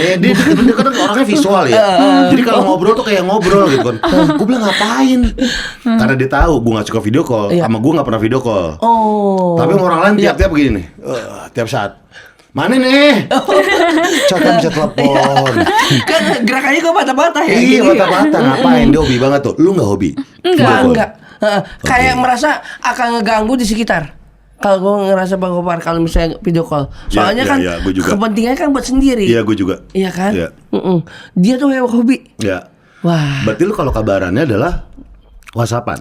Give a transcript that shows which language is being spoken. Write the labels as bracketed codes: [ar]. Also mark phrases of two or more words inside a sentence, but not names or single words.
[id] Dia kan orangnya visual ya. Jadi kalau ngobrol tuh kayak ngobrol gitu kan. Gue bilang ngapain? Karena dia tahu gue nggak suka [en] video call. [id] Sama gue nggak pernah [en] video call. [id] Oh. Tapi sama orang lain tiap-tiap begini nih. Tiap saat. Mana nih? Cakap bisa telepon. Kan gerakannya kok bata-bata ya? Iya bata-bata. Ngapain? Dia hobi banget tuh. Lu nggak hobi? Enggak. Kayak merasa akan ngeganggu di sekitar. Kalau gue ngerasa Bang Gopar kalau misalnya [en] video call, [id] soalnya kan kepentingannya kan buat sendiri. Iya, gue juga. Iya kan? Dia tuh yang hobi. Iya. Wah. Berarti lu kalau kabarannya adalah WhatsAppan.